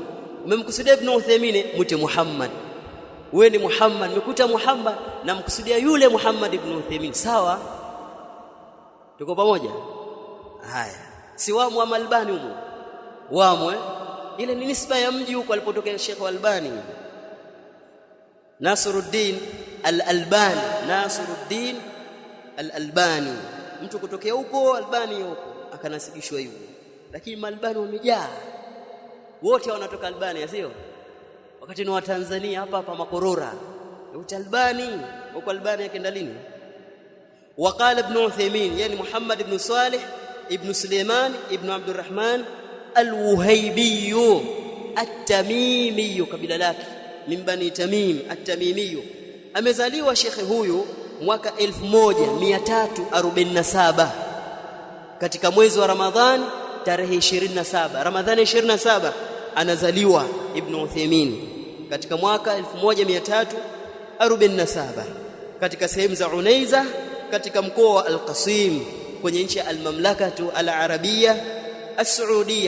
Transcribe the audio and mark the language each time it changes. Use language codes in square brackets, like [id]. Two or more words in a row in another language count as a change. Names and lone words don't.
[sw] Umemkusudia Ibn Uthaymeen, mwite Muhammad. Wewe ni Muhammad, umekuta Muhammad na mkusudia yule Muhammad ibn Uthaymeen, sawa? Tuko pamoja? Haya, si wamo wa Albani huko, wamo ile ni nisba ya mji huko alipotokea Sheikh Albani, Nasiruddin al-Albani, Nasiruddin al-Albani, mtu kutokea huko Albani huko akanasibishwa hivyo. Lakini Malbani wamejaa wote, wanatoka Albani, sio? Wakati ni wa Tanzania hapa Makorora Albani, huko Albani yakaenda lini? Waqala Ibn Uthaymeen, yani Muhammad ibn Salih ibn Sulaiman ibn Abdurrahman al-Wuhaybi at-Tamimi, kabila lake min Bani Tamim at-Tamimi. Amezaliwa shekhe huyu mwaka 1347 katika mwezi wa Ramadhani tarehe 27. Ramadhani 27 anazaliwa Ibn Uthaymeen katika mwaka 1347 katika sehemu za Unaiza katika mkoa wa Al-Qasim kwenye nchi ya Al-Mamlakatu Al-Arabia As-Saudia.